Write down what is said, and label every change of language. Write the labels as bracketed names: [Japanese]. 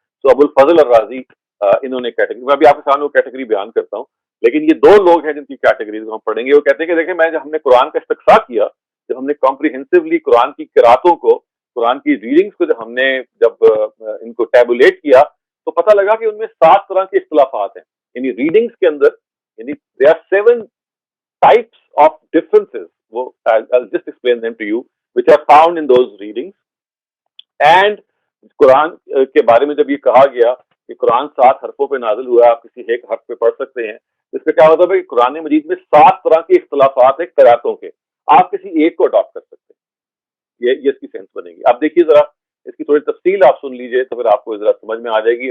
[Urdu] تو ابو الفضل الرازی انہوں نے کیٹیگری، میں بھی آپ کے سامنے وہ کیٹیگری بیان کرتا ہوں، لیکن یہ 2 لوگ ہیں جن کی کیٹیگریز ہم پڑھیں گے. وہ کہتے ہیں کہ دیکھیں جب ہم نے قرآن کا استقصاء کیا، جب ہم نے کمپریہنسولی قرآن کی قراتوں کو، قرآن کی ریڈنگز کو جب ہم نے ان کو ٹیبولیٹ کیا تو پتہ لگا کہ ان میں 7 طرح کے اختلافات ہیں. یعنی ریڈنگز کے اندر یعنی [English] there are 7 types of differences. وہ I'll just explain them to you which are found in those readings. [Urdu] And قرآن کے بارے میں جب یہ کہا گیا کہ قرآن 7 حرفوں پہ نازل ہوا ہے، آپ کسی ایک حرف پہ پڑھ سکتے ہیں، اس کا کیا مطلب ہے کہ قرآن مجید میں 7 طرح کے اختلافات ہیں قراتوں کے، آپ کسی ایک کو اڈاپٹ کر سکتے ہیں. یہ اس کی سینس بنے گی. آپ دیکھیے ذرا اس کی تھوڑی تفصیل آپ سن لیجئے تو پھر آپ کو ذرا سمجھ میں آ جائے گی.